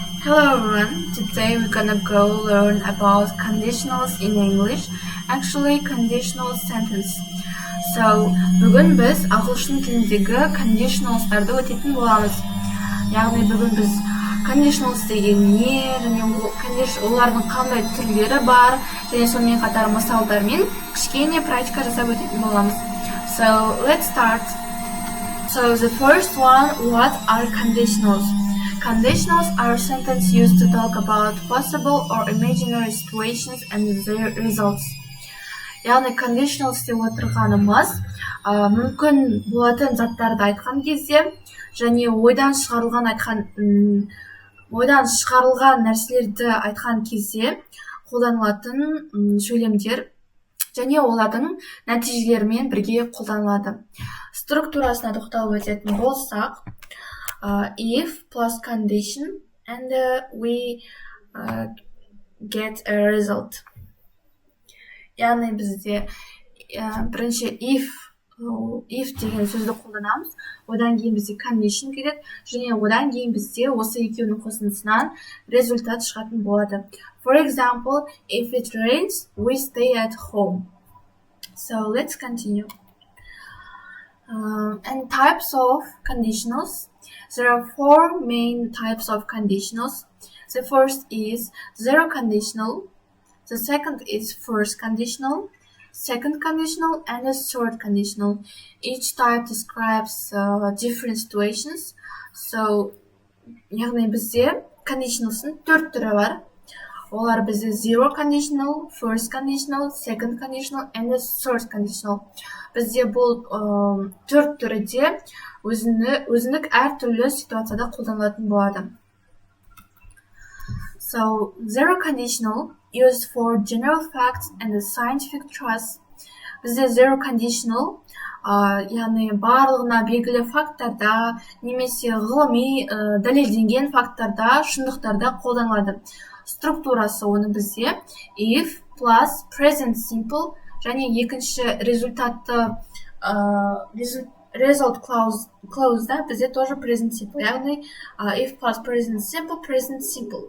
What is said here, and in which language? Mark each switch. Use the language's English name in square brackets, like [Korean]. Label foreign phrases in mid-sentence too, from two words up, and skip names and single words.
[English] Hello everyone, today we're gonna go learn about conditionals in English, actually conditional sentence. So, [Kazakh] бүгін біз ағылшын тіліндегі conditionalстарды өтетін боламыз. Яғни бүгін біз conditionals деген не, және олардың қандай түрлері бар, және сонымен қатар мысалдармен кішкене практика жасап өтетін боламыз. [English] So, let's start. So, the first one, what are conditionals? Conditionals are sentences used to talk about possible or imaginary situations and their results. [Kazakh] Яғни conditionals деп отырғанымыз мүмкін болатын заттарды айтқан кезде және ойдан шығарылған нәрселерді айтқан кезде қолданылатын сөйлемдер және олардың нәтижелерімен бірге қолданылады. Структурасына тоқталып өтетін болсақ, [English] if plus condition and we get a result. [Kazakh] Яғни бізде бірінші if деген сөзді қолданамыз, одан кейін бізде condition келеді, және одан кейін бізде осы екеуінің қосындысынан результат шығатын болады. [English] For example, if it rains, we stay at home. So let's continue. And types of conditionals. There are four main types of conditionals. The first is zero conditional. The second is first conditional, second conditional, and a third conditional. Each type describes different situations. So, [Kazakh] яғни бізде conditionals'ın 4 түрі бар. Олар бізде [English] zero conditional, first conditional, second conditional, and a third conditional. [Kazakh] Бізде бұл 4 түрі де өзіндік әртүрлі ситуацияда қолданылатын болады. [English] So, zero conditional used for general facts and the scientific truths. [Kazakh] Бізде [English] zero conditional, [Kazakh] яғни барлығына белгілі факттарда, немесе ғылыми дәлелденген факттарда, шындықтарда қолданылады. Структурасы оны бізде [English] if plus present simple, [Kazakh] және екінші результатты [English] result clause'да [Kazakh] бізде тоже [English] present simple, [Kazakh] яғни [English] if plus present simple.